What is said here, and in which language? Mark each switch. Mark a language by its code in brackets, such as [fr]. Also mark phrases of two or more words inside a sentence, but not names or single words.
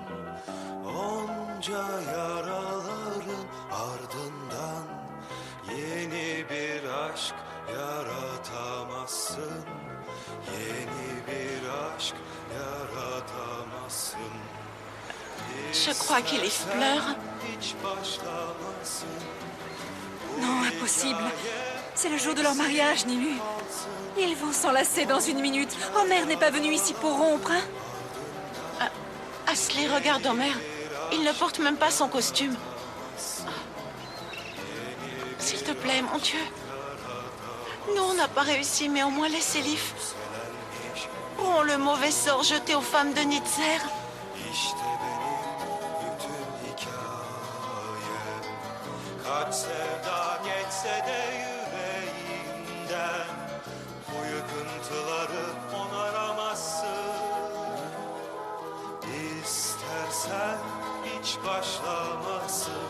[tr] Onca yaraların ardından yeni bir aşk yaratamazsın. Yeni bir aşk yaratamazsın. [fr] Je crois qu'Elif pleure. [tr] Hiç başlamasın. [fr] Non, impossible. C'est le jour de leur mariage, Nimu. Ils vont s'enlacer dans une minute. Homer n'est pas venu ici pour rompre, hein? Ashley, regarde Homer. Il ne porte même pas son costume. S'il te plaît, mon Dieu. Nous, on n'a pas réussi, mais au moins laisse Elif. Oh, le mauvais sort jeté aux femmes de Nitzer. [tr] Kaç sevda geçse de yüreğinden, bu yıkıntıları onaramazsın. İstersen hiç başlamasın.